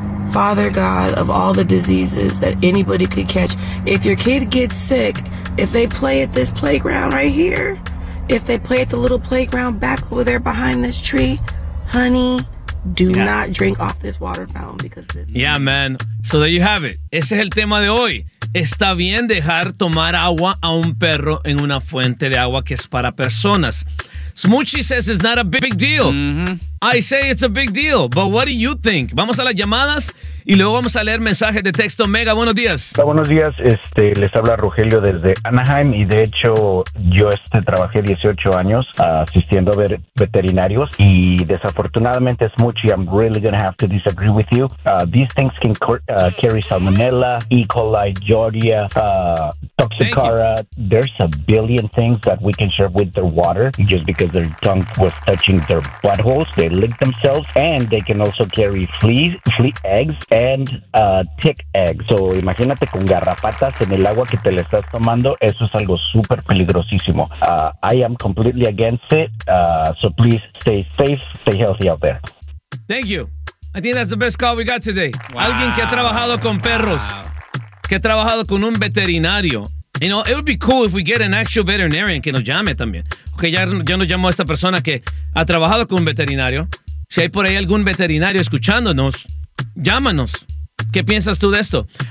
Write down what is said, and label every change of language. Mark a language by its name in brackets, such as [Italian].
[English] Father God of all the diseases that anybody could catch. If your kid gets sick, if they play at this playground right here, if they play at the little playground back over there behind this tree, honey, do not drink off this water fountain because this. Yeah, man. So there you have it. [Spanish] Ese es el tema de hoy. Está bien dejar tomar agua a un perro en una fuente de agua que es para personas. [English] Smuchi says it's not a big deal. Mm-hmm. I say it's a big deal, but what do you think? [Spanish] Vamos a las llamadas y luego vamos a leer mensajes de texto. Mega, buenos días. Hola, buenos días. Les habla Rogelio desde Anaheim y de hecho yo trabajé 18 años asistiendo a veterinarios y desafortunadamente, Smuchi, [English] I'm really going to have to disagree with you. These things can carry salmonella, E. coli, giardia, toxicara. There's a billion things that we can share with their water just because their tongue was touching their buttholes. They lick themselves and they can also carry flea eggs and tick eggs. [Spanish] So imagínate con garrapatas en el agua que te le estás tomando. Eso es algo súper peligrosísimo. [English] I am completely against it. So please stay safe, stay healthy out there. Thank you. I think that's the best call we got today. Wow. [Spanish] Alguien que ha trabajado con perros, que ha trabajado con un veterinario. [English] You know, it would be cool if we get an actual veterinarian [Spanish] que nos llame también. Porque ya nos llamó a esta persona que ha trabajado con un veterinario. Si hay por ahí algún veterinario escuchándonos, llámanos. ¿Qué piensas tú de esto?